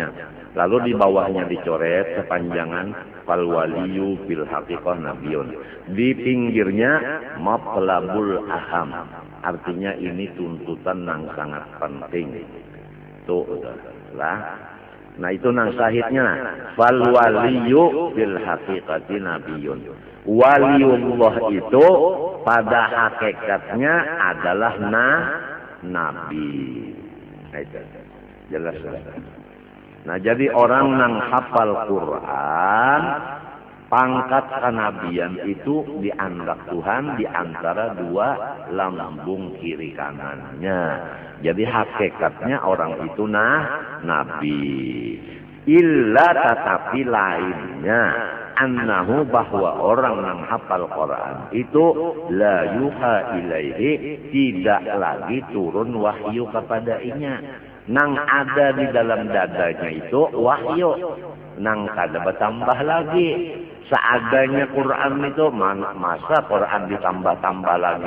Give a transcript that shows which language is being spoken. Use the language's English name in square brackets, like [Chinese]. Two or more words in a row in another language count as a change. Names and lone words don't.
[Banjar] Lalu di bawahnya dicoret sepanjangan [Arabic] فالولي في الحقيقة نبي. [Banjar] Di pinggirnya [Arabic] مطلب أهم. [Banjar] Artinya ini tuntutan yang sangat penting. Tuh lah. Nah itu nang sahihnya [Arabic] فالولي في الحقيقة نبي. [Banjar] Waliullah itu pada hakikatnya adalah nabi. Nah, itu jelas. Nah jadi orang nang hafal Quran, pangkat kenabian itu dianggap Tuhan di antara dua lambung kiri kanannya. Jadi hakikatnya orang itu nabi. Illa tetapi lainnya annahu bahwa orang yang hafal Quran itu [Arabic] لا يوحى إليه, [Banjar] tidak lagi turun wahyu kepadanya. Nang ada di dalam dadanya itu wahyu, nang kada bertambah lagi. Seadanya Quran itu masa Quran ditambah-tambah lagi.